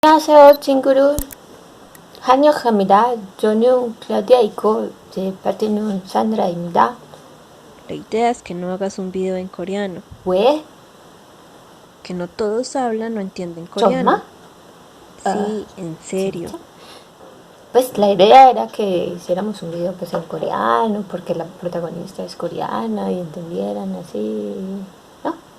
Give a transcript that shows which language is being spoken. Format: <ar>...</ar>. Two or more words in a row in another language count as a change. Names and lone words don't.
<ko>안녕하세요, 친구들. 환영합니다. 저는 클라우디아이고 제 파트너 산드라입니다.</ko> <es>La idea es que no hagas un video en coreano,</es> <ko>왜?</ko> <es>que no todos hablan o entienden</es> <ko>정말?</ko> <es>coreano. Sí, en serio.</es> <ko>진짜?</ko> <es>Pues la idea era que hiciéramos un video pues en coreano, porque la protagonista es coreana y entendieran así, ¿no?</es>